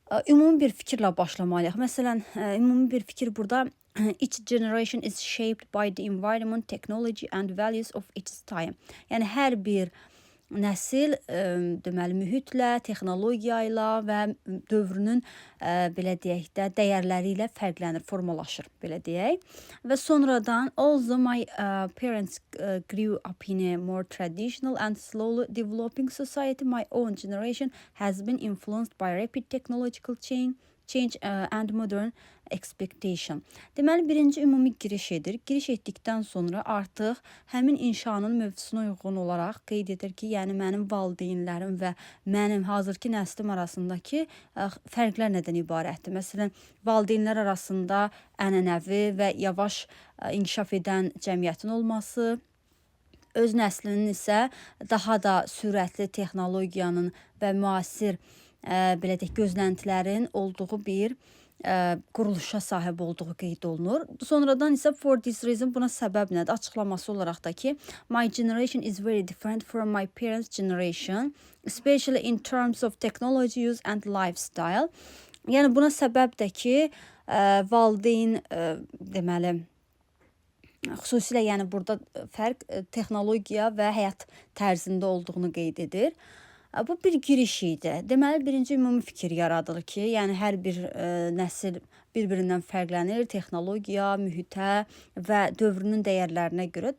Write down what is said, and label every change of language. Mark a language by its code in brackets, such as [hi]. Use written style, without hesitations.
[az] Ümumi bir fikirlə başlamalıyıq. Məsələn, ümumi bir fikir burada [en] each generation is shaped by the environment, technology and values of its time. [az] Yəni hər bir nəsil deməli mühitlə, texnologiya ilə və dövrünün belə deyək də dəyərləri ilə fərqlənir, formalaşır, belə deyək. Və sonradan [en] although my parents grew up in a more traditional and slowly developing society, my own generation has been influenced by rapid technological change and modern expectation. [az] Deməli, birinci ümumi giriş edir. Giriş etdikdən sonra artıq həmin inşanın mövzusuna uyğun olaraq qeyd edir ki, yəni mənim valideynlərim və mənim hazırki nəslim arasındakı fərqlər nədən ibarətdir? Məsələn, valideynlər arasında ənənəvi və yavaş inkişaf edən cəmiyyətin olması, öz nəslinin isə daha da sürətli texnologiyanın və müasir belə deyək, gözləntilərin olduğu bir quruluşa sahib olduğu qeyd olunur. Sonradan isə [en] for this reason, [az] buna səbəb nədir? Açıqlaması olaraq da ki, [en] my generation is very different from my parents' generation, especially in terms of technology use and lifestyle. [az] Yəni buna səbəb də ki, valideyn deməli xüsusilə yəni burada fərq texnologiya və həyat tərzində olduğunu qeyd edir. Bu bir giriş idi. Deməli, birinci ümumi fikir yaradılır ki, yəni hər bir nəsil bir-birindən fərqlənir, texnologiya, mühitə və dövrünün dəyərlərinə görə.